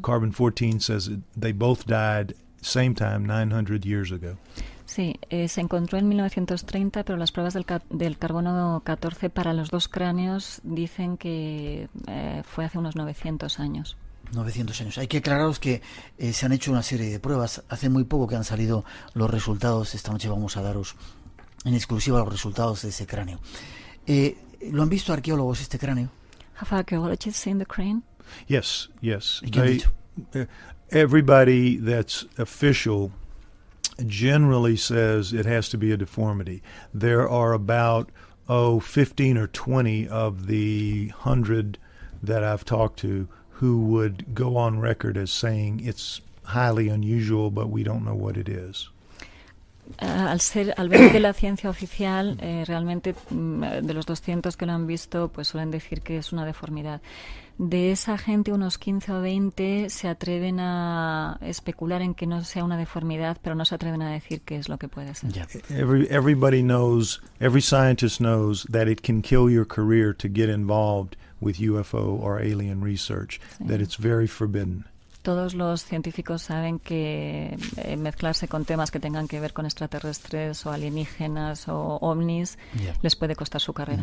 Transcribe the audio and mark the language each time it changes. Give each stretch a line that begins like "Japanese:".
English: Carbon 14 says they both died same time, 900 years ago.
Spanish: Sí, se encontró en 1930, pero las pruebas del carbono 14 para los dos cráneos dicen que fue hace unos 900 años. 900 años. Hay que aclararos que se han hecho una serie de pruebas. Hace muy poco que han salido los resultados. Esta noche vamos a daros en exclusiva los resultados de ese cráneo. ¿Lo han visto arqueólogos este cráneo?
English: Have archaeologists seen the crane? Yes.
Spanish: ¿Y qué han dicho?
English: Everybody that's official generally says it has to be a deformity. There are about 15 or 20 of the 100 that I've talked to who would go on record as saying it's highly unusual, but we don't know what it is.
Spanish: Al ver que la ciencia oficial, realmente de los 200 que lo han visto, pues suelen decir que es una deformidad. De esa gente, unos 15 o 20 se atreven a especular en que no sea una deformidad, pero no se atreven a decir qué es lo que puede ser. Ya.
English: Everybody knows, every scientist knows that it can kill your career to get involved with UFO or alien research,
Spanish: Sí.
English: that it's very forbidden.
Spanish: Todos los científicos saben que mezclarse con temas que tengan que ver con extraterrestres o alienígenas o ovnis Ya. les puede costar su carrera.